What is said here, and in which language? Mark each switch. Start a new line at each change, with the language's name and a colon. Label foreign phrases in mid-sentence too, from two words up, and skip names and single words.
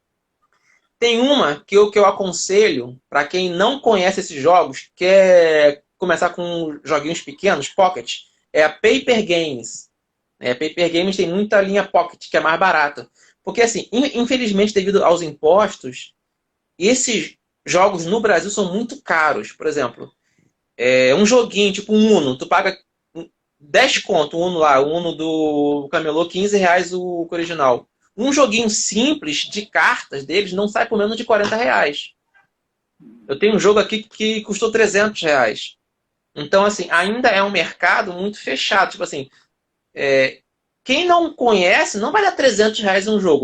Portuguese: Tem uma que eu aconselho para quem não conhece esses jogos, que é começar com joguinhos pequenos, pocket, é a Paper Games. A Paper Games tem muita linha pocket, que é mais barata. Porque, assim, infelizmente, devido aos impostos, esses jogos no Brasil são muito caros. Por exemplo, um joguinho, tipo um Uno, tu paga 10 conto, o Uno lá, o Uno do Camelô, R$ 15 o original. Um joguinho simples de cartas deles não sai por menos de R$ 40. Eu tenho um jogo aqui que custou R$ 300. Então, assim, ainda é um mercado muito fechado. Tipo assim, quem não conhece não vai dar R$ 300 um jogo.